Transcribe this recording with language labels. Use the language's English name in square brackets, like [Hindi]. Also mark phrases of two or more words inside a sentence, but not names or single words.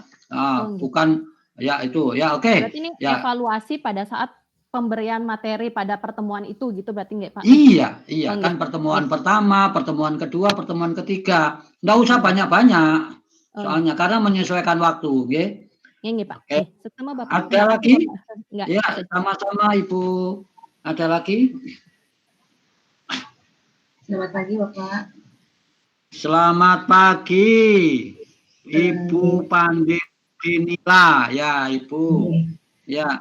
[Indonesian] Bukan ya itu ya oke. Berarti ini evaluasi pada saat pemberian materi pada pertemuan itu gitu berarti nggak Pak? Iya, kan pertemuan pertama, pertemuan kedua, pertemuan ketiga. Nggak usah banyak-banyak. Soalnya karena menyesuaikan waktu, nggih. Nggih, Pak. Setemu Bapak. Ada lagi? Ya, sama-sama Ibu. Ada lagi? Selamat pagi, Bapak. Selamat pagi, Ibu Pandinila. Ya, Ibu. Ya.